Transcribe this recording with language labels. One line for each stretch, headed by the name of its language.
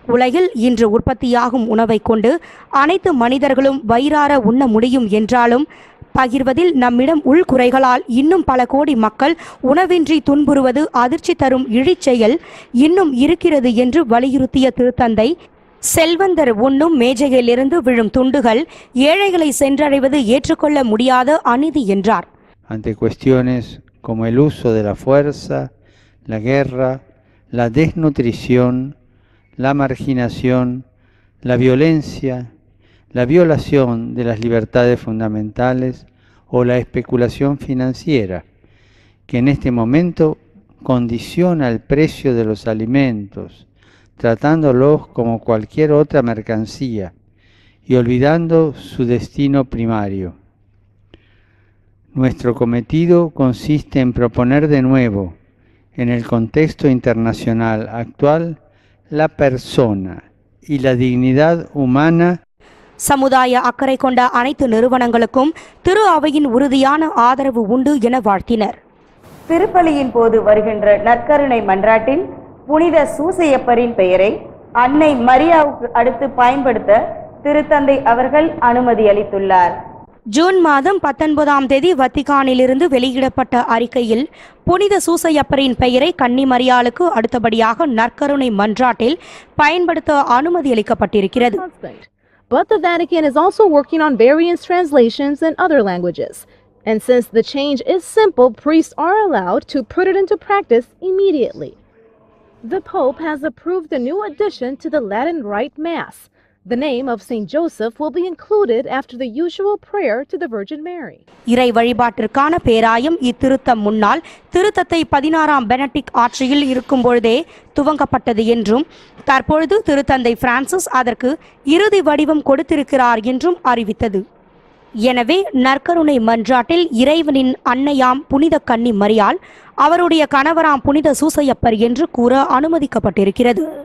Tamil: உலகில் இன்று உற்பத்தியாகும் உணவை கொண்டு அனைத்து மனிதர்களும் வயிறார உண்ண முடியும் என்றாலும் பகிர்வதில் நம்மிடம் உள்குறைகளால் இன்னும் பல கோடி மக்கள் உணவின்றி துன்புறுவது அதிர்ச்சி தரும் இழிச்செயல் இன்னும் இருக்கிறது என்று வலியுறுத்திய திருத்தந்தை, செல்வந்தர் உண்ணும் மேஜையிலிருந்து விழும் துண்டுகள் ஏழைகளை சென்றடைவது ஏற்றுக்கொள்ள முடியாத அநீதி என்றார்.
Spanish: Ante cuestiones como el uso de la fuerza, la guerra, la desnutrición, la marginación, la violencia, la violación de las libertades fundamentales o la especulación financiera, que en este momento condiciona el precio de los alimentos, tratándolos como cualquier otra mercancía y olvidando su destino primario. Nuestro cometido consiste en proponer de nuevo, en el contexto internacional actual, la persona y la dignidad humana.
Tamil: சமுதாய அக்கறை கொண்ட அனைத்து நிறுவனங்களுக்கும் திரு அவையின் உறுதியான ஆதரவு உண்டு என வாழ்த்தினர். திருப்பலியின் போது வருகின்ற நற்கருணை மன்றாட்டில் புனித சூசையப்பரின் பெயரை அன்னை மரியாவுக்கு அடுத்து பயன்படுத்த திருத்தந்தை அவர்கள் அனுமதி அளித்துள்ளார். ஜூன் மாதம் 19ஆம் தேதி வத்திகானிலிருந்து வெளியிடப்பட்ட அறிக்கையில் புனித சூசையப்பரின் பெயரை கன்னி மரியாளுக்கு அடுத்தபடியாக நற்கருணை மன்றாட்டில் பயன்படுத்த அனுமதி அளிக்கப்பட்டிருக்கிறது.
English: But the Vatican is also working on various translations in other languages. And since the change is simple, priests are allowed to put it into practice immediately. The Pope has approved a new addition to the Latin Rite Mass. The name of Saint Joseph will be included after the usual prayer to the Virgin Mary.
Tamil: இறை வழிபாட்டிற்கான பேராயம் இத்திருத்தம் முன்னால் திருத்தத்தை 16ஆம் Benedict ஆட்சியில் இருக்கும் பொழுதே துவங்கப்பட்டது என்றும் தற்பொழுது திருத்தந்தை பிரான்சிஸ் அதற்கு இறுதி வடிவம் கொடுத்திருக்கிறார் என்றும் அறிவித்தது. எனவே நற்கருணை மன்றாட்டில் இறைவனின் அன்னையாம் புனித கன்னி மரியாள் அவருடைய கணவராம் புனித சூசையப்பர் என்று கூற அனுமதிக்கப்பட்டிருக்கிறது.